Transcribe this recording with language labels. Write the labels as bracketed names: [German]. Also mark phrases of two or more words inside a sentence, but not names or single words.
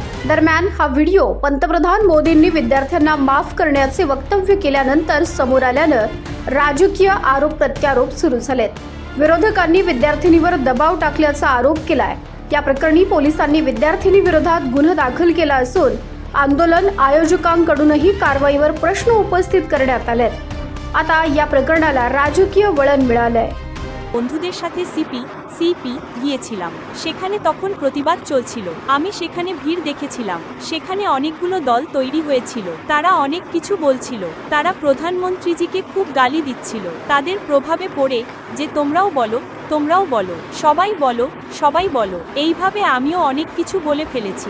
[Marathi] दरम्यान हा व्हिडिओ पंतप्रधान मोदींनी विद्यार्थ्यांना माफ करण्याचे वक्तव्य केल्यानंतर समोर आल्यानं राजकीय आरोप प्रत्यारोप सुरू झालेत। विरोधकांनी विद्यार्थिनीवर दबाव टाकल्याचा आरोप केलाय। या प्रकरणी पोलिसांनी विद्यार्थिनी विरोधात गुन्हा दाखल केला असून आंदोलन आयोजकांकडूनही कारवाईवर प्रश्न उपस्थित करण्यात आलेत। आता या प्रकरणाला राजकीय वळण मिळालंय। [Bangla] বন্ধুদের সাথে সিপি গিয়েছিলাম। সেখানে তখন প্রতিবাদ চলছিল। আমি সেখানে ভিড় দেখেছিলাম। সেখানে অনেকগুলো দল তৈরি হয়েছিল। তারা অনেক কিছু বলছিল। তারা প্রধানমন্ত্রীজিকে খুব গালি দিচ্ছিল। তাদের প্রভাবে পড়ে যে তোমরাও বলো, তোমরাও বলো, সবাই বলো, সবাই বলো, এইভাবে আমিও অনেক কিছু বলে ফেলেছি।